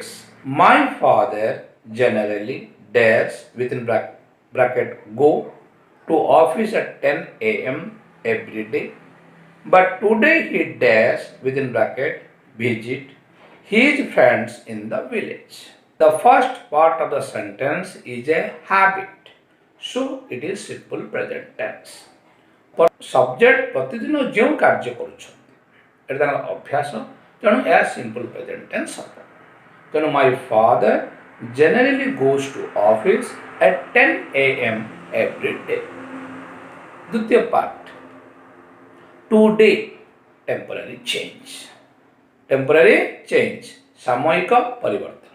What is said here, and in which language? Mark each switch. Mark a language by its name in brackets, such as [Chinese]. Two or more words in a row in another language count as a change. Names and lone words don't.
[English] My father generally dares within bracket go to office at 10 a.m. every day. But today he dares within bracket visit his friends in the village. The first part of the sentence is a habit, so it is simple present tense. [Odia] Subject ପ୍ରତିଦିନ ଯେଉଁ କାର୍ଯ୍ୟ କରୁଛନ୍ତି ଏଟା ତାଙ୍କର ଅଭ୍ୟାସ, ତେଣୁ ଏହା [English] simple present tense [Odia] ହେବ। [English] ତେଣୁ my father generally goes to office at 10 a.m. every day. ଦ୍ୱିତୀୟ part, today temporary change. Temporary change, [Hindi] सामयिक परिवर्तन।